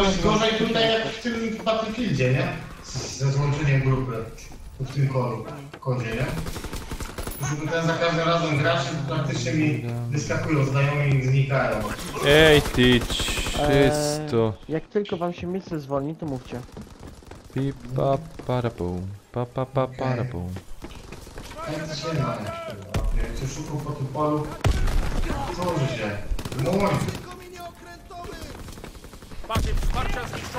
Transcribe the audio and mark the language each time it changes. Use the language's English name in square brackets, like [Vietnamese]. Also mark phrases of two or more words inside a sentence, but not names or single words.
[Polish] jest gorzej tutaj jak w tym Battlefieldzie, nie? Ze złączeniem grupy. W tym kodzie, nie? Już ten za każdym razem gracze praktycznie mi wyskakują, znajomie i znikają. Ej ty czysto. Jak tylko wam się miejsce zwolni, to mówcie. Pi pa parapum. Pa pa pa parapum. Ja coś nie ma. Jak cię szukał po tym polu, tworzy się. Mój! Pakiet wsparcia zniszczony.